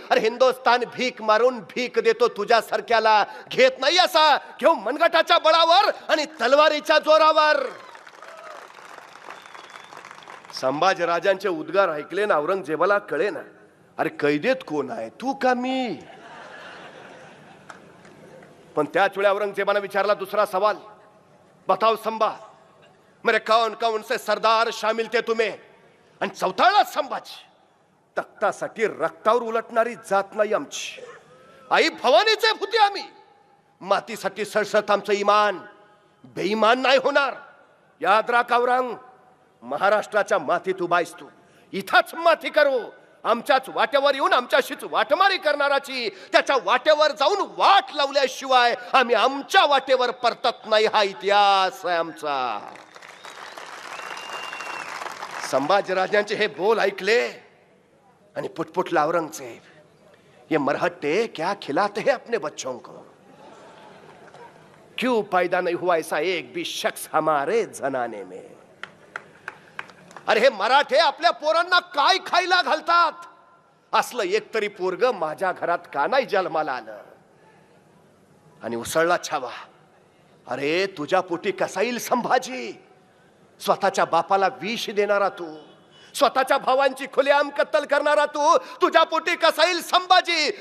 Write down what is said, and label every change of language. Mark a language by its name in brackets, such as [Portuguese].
[Marathi] अरे हिंदुस्तान भीक मारून भीक देतो तुझ्यासारख्याला, घेत नाही असा, घेऊ मनगटाच्या बळावर आणि तलवारीच्या जोरावर. संभाजी राजांचे उद्गार ऐकले ना औरंगजेबाला कळे ना, अरे कैदेत कोण आहे, तू का मी. पण त्याच वेळी औरंगजेबाने विचारला दुसरा सवाल, [Hindi] बताओ संभा, मेरे कौन कौन से सरदार शामिल थे तुम्ही? [Marathi] आणि चौथाला संभाजी. तख्तासाठी रक्तावर उलटणारी जात नाही आमची. आई भवानीचे भूती आम्ही. मातीसाठी सळसळत आमचं इमान. बेईमान नाही होणार. याद राख औरंग, महाराष्ट्राच्या मातीत उभायस तू. इथंच माती करू. आमच्याच वाट्यावर येऊन आमच्याशीच वाटमारी करणाराची त्याच्या वाट्यावर जाऊन वाट लावल्याशिवाय आम्ही आमच्या वाटेवर परतत नाही. हा इतिहास आहे आमचा. संभाजीराजांचे हे बोल ऐकले आणि पुटपुटला औरंगजेब. [Hindi] ये मरहट्टे क्या खिलाते हैं अपने बच्चों को? क्यों पैदा नहीं हुआ ऐसा एक भी शख्स हमारे जनाने में? [Marathi] अरे हे मराठे आपल्या पोरांना काय खायला घालतात? असलं एक तरी पोरग माझ्या घरात का नाही जन्माला आलं? आणि उसळला छावा. अरे तुझ्या पोटी कसा येईल संभाजी? स्वतःच्या बापाला विष देणारा तू, स्वतःच्या भावांची खुलेआम कत्तल करणारा तू, तुझ्या पोटी कसा येईल संभाजी?